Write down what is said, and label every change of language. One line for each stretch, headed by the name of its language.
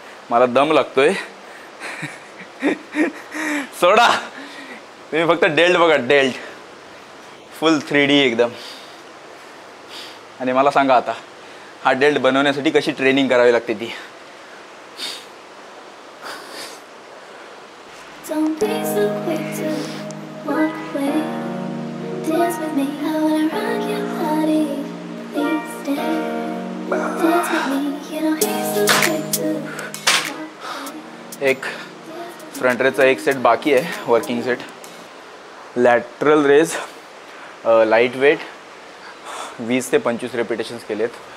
Marathi: मला दम लागतोय सोडा. तुम्ही फक्त डेल्ट बघा, डेल्ट फुल 3D एकदम. आणि मला सांगा आता हा डेल्ट बनवण्यासाठी कशी ट्रेनिंग करावी लागते ती.
English: Don't be so quick to walk away. Dance with me, I wanna rock your body. Please stay. Dance with me, you don't be so quick to walk away.
Marathi: एक फ्रंट रेजचा एक set बाकी आहे, working set. Lateral raise light weight 20 ते 25 रेपिटेशन्स केलेत.